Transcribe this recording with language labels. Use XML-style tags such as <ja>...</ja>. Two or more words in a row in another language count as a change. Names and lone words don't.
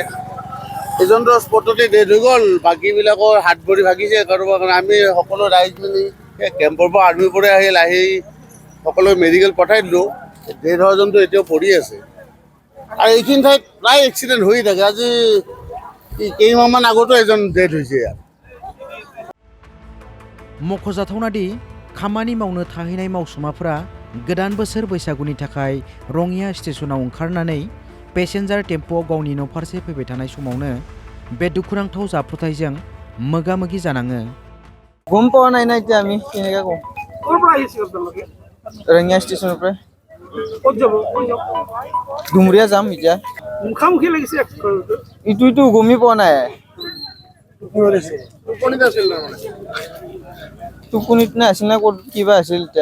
<as>এজনটো স্পটতে ডেড হৈ গ'ল, বাকীবিলাকৰ হাত ভৰি ভাগিছে কাৰোবাৰ কাৰণে। আমি সকলো ৰাইজ মিলি কেম্পৰ পৰা আৰ্মিৰ পৰা আহি সকলো মেডিকেল পঠাই দিলোঁ। ডেড হোৱাজনটো এতিয়াও পৰি আছে। আৰু এইখিনি ঠাইত প্ৰায় এক্সিডেণ্ট হৈ থাকে। আজি কেইমাহমান আগতো এজন ডেড হৈছে ইয়াত।</as> <brx>मख'जाथावनादि खामानि मावनो थाहैनाय मावसुमाफोरा गोदान बोसोर बैसागुनि थाखाय रङिया स्टेशनाव ओंखारनानै पेसेन्जार टेम्प'आव गावनि न' फारसे फैबाय थानाय समावनो बे दुखुनांथाव जाब्रबथायजों मोगा-मोगि जानाङो।</brx> <as>গম পোৱা নাই না এতিয়া আমি কেনেকৈ কওঁ। ৰঙিয়া ষ্টেচনৰ পৰা ডুমৰীয়া যাম এতিয়া। মুখামুখি লাগিছে ইটো গমেই পোৱা নাই। টোপনিত নে আছিল না ক'ত কিবা আছিল এতিয়া।</as>